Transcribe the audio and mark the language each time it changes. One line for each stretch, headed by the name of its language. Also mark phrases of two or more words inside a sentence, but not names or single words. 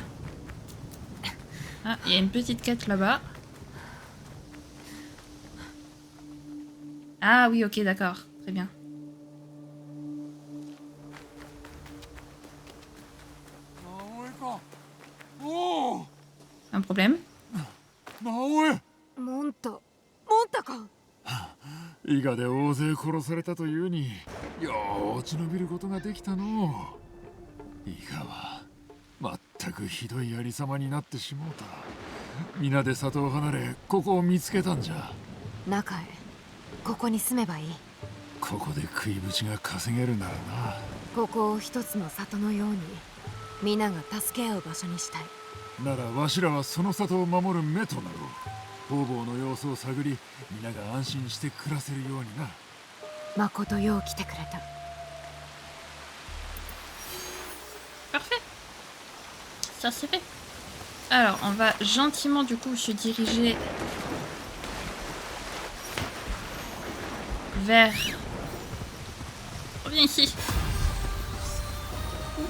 French: Ah, il y a une petite quête là-bas. Ah oui, ok, d'accord. Très bien. Un problème?
Japanese: モンタか。伊賀で大勢殺されたというに、よう落ち延びることができたのう。伊賀は全くひどいありさまになってしもうた。皆で里を離れ、ここを見つけたんじゃ。中へ。ここに住めばいい。ここで食いぶちが稼げるならな。ここを一つの里のように、皆が助け合う場所にしたい。ならわしらはその里を守る目となろう。方々の様子を探り、皆が安心して暮らせるようにな。まことよう来てくれた。
French: Parfait. Ça c'est fait. Alors, on va gentiment du coup se diriger vers... Reviens ici. Oui.